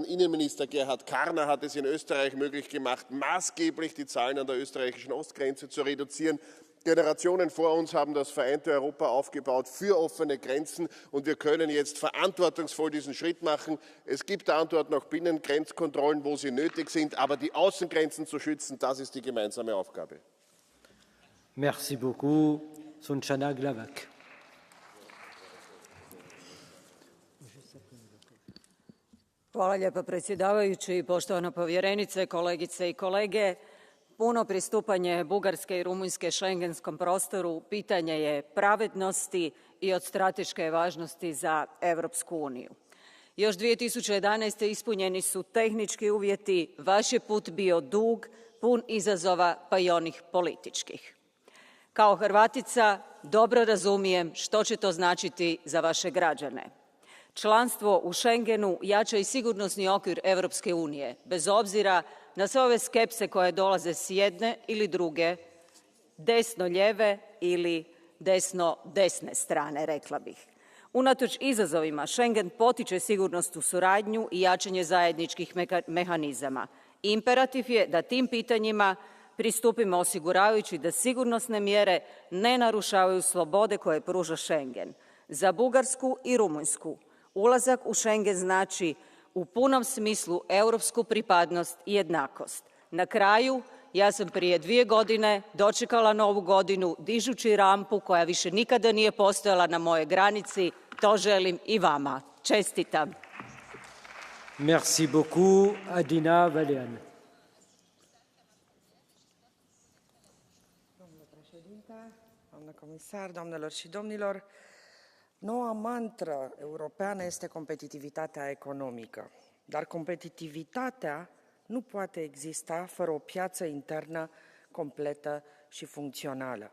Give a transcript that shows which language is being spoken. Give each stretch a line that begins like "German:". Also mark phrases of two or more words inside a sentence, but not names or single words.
German: Innenminister Gerhard Karner hat es in Österreich möglich gemacht, maßgeblich die Zahlen an der österreichischen Ostgrenze zu reduzieren. Generationen vor uns haben das vereinte Europa aufgebaut für offene Grenzen, und wir können jetzt verantwortungsvoll diesen Schritt machen. Es gibt Antworten auf Binnengrenzkontrollen, wo sie nötig sind, aber die Außengrenzen zu schützen, das ist die gemeinsame Aufgabe.
French: Merci beaucoup. Sunčana Glavak.
Croatian: Hvala lijepa predsjedavajući, poštovana povjerenice, kolegice i kolege. Puno pristupanje Bugarske i Rumunjske šengenskom prostoru pitanje je pravednosti i od strateške važnosti za Europsku uniju. Još 2011. ispunjeni su tehnički uvjeti, vaš je put bio dug, pun izazova pa i onih političkih. Kao Hrvatica dobro razumijem što će to značiti za vaše građane. Članstvo u Schengenu jača i sigurnosni okvir Europske unije, bez obzira na sve ove skepse koje dolaze s jedne ili druge, desno-lijeve ili desno-desne strane, rekla bih. Unatoč izazovima, Schengen potiče sigurnosnu suradnju i jačanje zajedničkih mehanizama. Imperativ je da tim pitanjima pristupimo osiguravajući da sigurnosne mjere ne narušavaju slobode koje pruža Schengen. Za Bugarsku i Rumunjsku ulazak u Schengen znači u punom smislu europsku pripadnost i jednakost. Na kraju, ja sam prije 2 godine dočekala Novu godinu dižući rampu koja više nikada nije postojala na mojoj granici. To želim i vama. Čestitam.
French: Merci beaucoup, Adina Vălean.
Romanian: Domnule președinte, doamnă comisar, doamnelor și domnilor, noua mantră europeană este competitivitatea economică, dar competitivitatea nu poate exista fără o piață internă completă și funcțională.